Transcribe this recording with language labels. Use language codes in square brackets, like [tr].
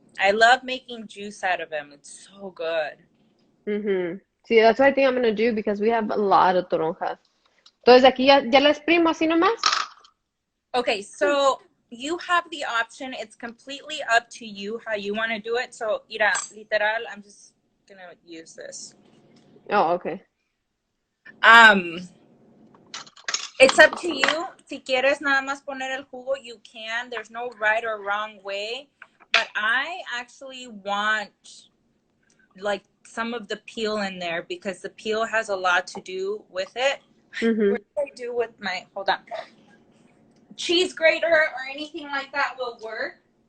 [en] I love making juice out of them. It's so good. Sí, that's what I think I'm gonna do because we have a lot of toronjas. [es] Entonces aquí ya la exprimo así nomás. [en] Okay, so you have the option. It's completely up to you how you want to do it. So, mira, literal, I'm just gonna use this. Oh, okay. It's up to you. [es] Si quieres nada más poner el jugo, you can. [en] There's no right or wrong way. But I actually want like some of the peel in there because the peel has a lot to do with it. What do I do with my, hold on. Cheese grater or anything like that will work.